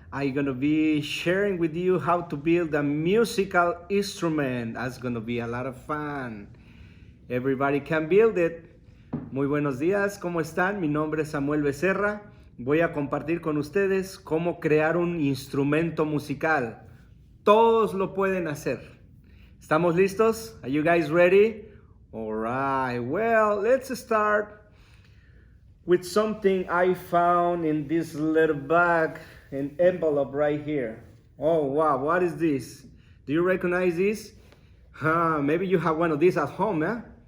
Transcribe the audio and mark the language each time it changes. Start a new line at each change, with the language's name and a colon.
English: I'm gonna be sharing with you how to build a musical instrument. That's gonna be a lot of fun. Everybody can build it.
Spanish: Muy buenos días, ¿cómo están? Mi nombre es Samuel Beccerà. Voy a compartir con ustedes cómo crear un instrumento musical. Todos lo pueden hacer. ¿Estamos listos?
English: Are you guys ready? All right, well, let's start with something I found in this little bag, an envelope right here. Oh wow, what is this? Do you recognize this? Maybe you have one of these at home, eh?